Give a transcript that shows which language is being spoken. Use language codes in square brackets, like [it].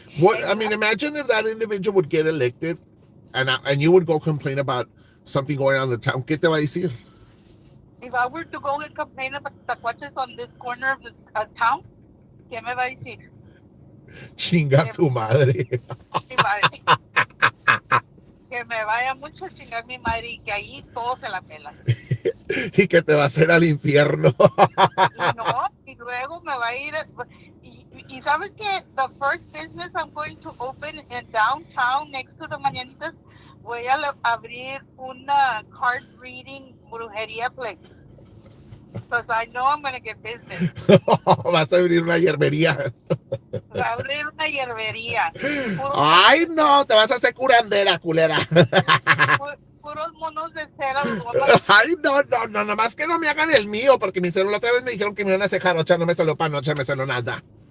[en] Imagine if that individual would get elected, and you would go complain about something going on in the town. [es] ¿Qué te va a decir? [en] If I were to go and complain about the tacuaches on this corner of this town, [es] ¿qué me va a decir? Chinga tu madre. Mi madre. Que me vaya mucho a chingar mi madre y que ahí todo se la pela. Y que te va a hacer al infierno. Y luego me va a ir. Y sabes que [en] the first business I'm going to open in downtown next to the Mañanitas, [es] voy a abrir una [en] card reading brujería place. Because I know I'm going to get business. [es] Vas a abrir una hierbería. Voy a abrir una hierbería. Ay, no, te vas a hacer curandera, culera. Puros monos de cera. Ay, no, nada más que no me hagan el mío, porque mi celular otra vez me dijeron que me iban a hacer jarocha, no me salió para noche, me salió nada.